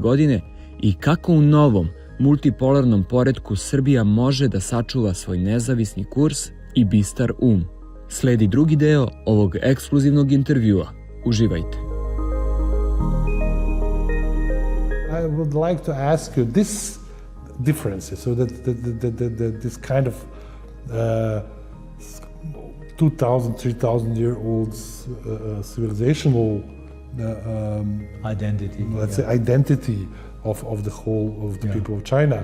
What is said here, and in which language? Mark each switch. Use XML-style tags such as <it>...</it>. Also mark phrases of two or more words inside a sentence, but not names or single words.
<sr>godine i kako u novom, multipolarnom poretku Srbija može da sačuva svoj nezavisni kurs i bistar um? Sledi drugi deo ovog ekskluzivnog intervjua. Uživajte.</sr> <en>I would like to ask you this differences, so that this kind of 2,000, 3,000 year old civilizational identity. Let's say identity of the whole of the people of China.</en>